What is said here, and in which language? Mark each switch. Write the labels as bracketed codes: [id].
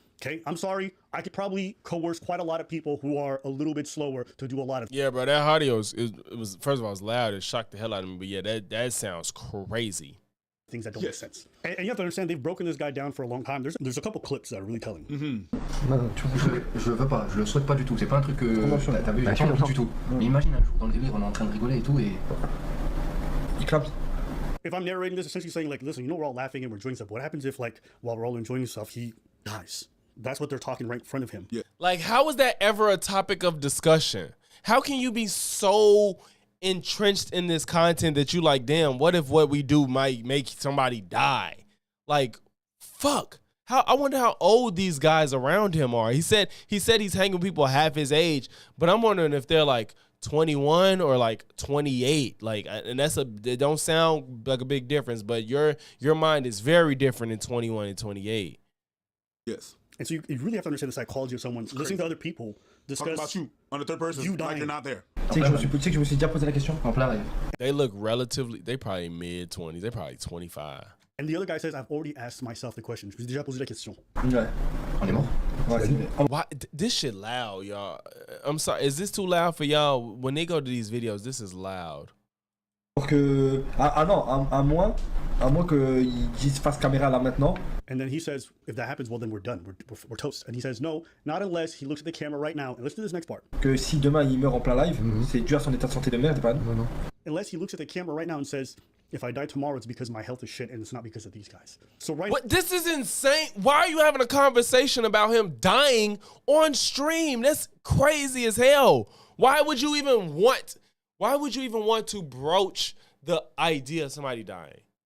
[en] Okay, I'm sorry. I could probably coerce quite a lot of people who are a little bit slower to do a lot of. Yeah, bro. That audio was first of all, it was loud. It shocked the hell out of me. But yeah, that sounds crazy. Things that don't make sense. And you have to understand, they've broken this guy down for a long time. There's a couple clips that are really telling. [fr] Non, je veux pas, je le souhaite pas du tout. C'est pas un truc que t'avais pas envie du tout. Mais imagine un jour dans le délire, on est en train de rigoler et tout, et il clappe. [en] If I'm narrating this, essentially saying like, listen, you know, we're all laughing and we're enjoying stuff. What happens if, like, while we're all enjoying stuff, he dies? That's what they're talking right in front of him. Yeah. Like, how is that ever a topic of discussion? How can you be so entrenched in this content that you like, damn, what if what we do might make somebody die? Like, fuck. I wonder how old these guys around him are. He said he's hanging with people half his age, but I'm wondering if they're like 21 or like 28. Like, and it don't sound like a big difference, but your mind is very different in 21 and 28. Yes. And so you really have to understand the psychology of someone listening to other people discuss. Talk about you on the third person, you like you're not there. [fr] Tu sais que je me suis déjà posé la question en plein live. [en] They look they probably mid-20s. They probably 25. And the other guy says, I've already asked myself the question. [fr] Je me suis déjà posé la question. Ouais. On est mort. [en] Why, this shit loud, y'all. I'm sorry. Is this too loud for y'all? When they go to these videos, this is loud. [fr] Pour que... Ah non, à moins qu'ils fassent caméra là maintenant. [en] And then he says, if that happens, well, then we're done. We're toast. And he says, no, not unless he looks at the camera right now. And let's do this next part. [fr] Que si demain il meurt en plein live, c'est dû à son état de santé de merde, pas? Non. [en] Unless he looks at the camera right now and says, if I die tomorrow, it's because my health is shit and it's not because of these guys. So What? This is insane. Why are you having a conversation about him dying on stream? That's crazy as hell. Why would you even want to broach the idea of somebody dying?